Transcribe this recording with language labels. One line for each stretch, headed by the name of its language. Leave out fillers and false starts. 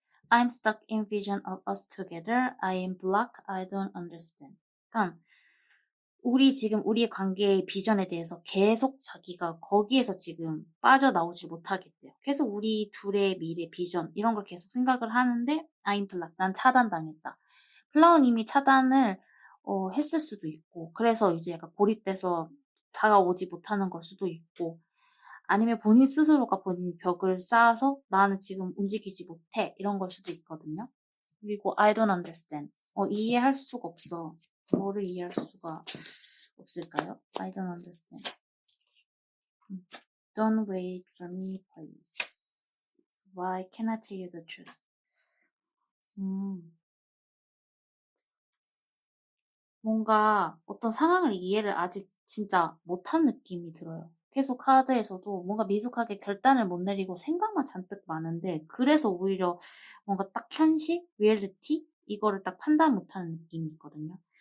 English: I'm stuck in vision of us together. I am blocked. I don't understand.
Korean: 그러니까 우리 지금 우리의 관계의 비전에 대해서 계속 자기가 거기에서 지금 빠져나오지 못하겠대요. 계속 우리 둘의 미래 비전 이런 걸 계속 생각을 하는데
English: I'm blocked.
Korean: 난 차단당했다. 플라워님이 차단을 했을 수도 있고 그래서 이제 약간 고립돼서 다가오지 못하는 걸 수도 있고 아니면 본인 스스로가 본인 벽을 쌓아서 나는 지금 움직이지 못해 이런 걸 수도 있거든요. 그리고
English: I don't understand.
Korean: 이해할 수가 없어. 뭐를 이해할 수가 없을까요?
English: I don't understand. Don't wait for me, please. Why can't I tell you the truth?
Korean: 뭔가 어떤 상황을 이해를 아직 진짜 못한 느낌이 들어요. 계속 카드에서도 뭔가 미숙하게 결단을 못 내리고 생각만 잔뜩 많은데 그래서 오히려 뭔가 딱 현실, 리얼리티 이거를 딱 판단 못하는 느낌이 있거든요.